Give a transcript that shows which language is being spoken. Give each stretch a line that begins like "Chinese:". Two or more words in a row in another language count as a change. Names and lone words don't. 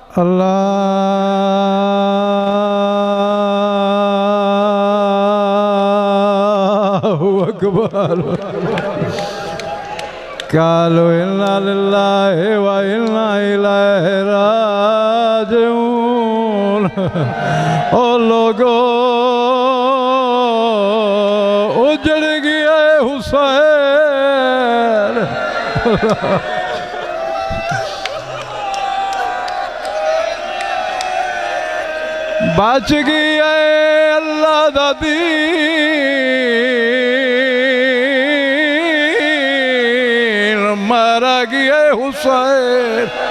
Arabic: الله أكبر. قالوا إنا لله وإنا إليه راجعون.
Punjabi: او لوکو اجڑ گیا حسین. بچ گیا اللہ دا دین، ماریا گیا حسین.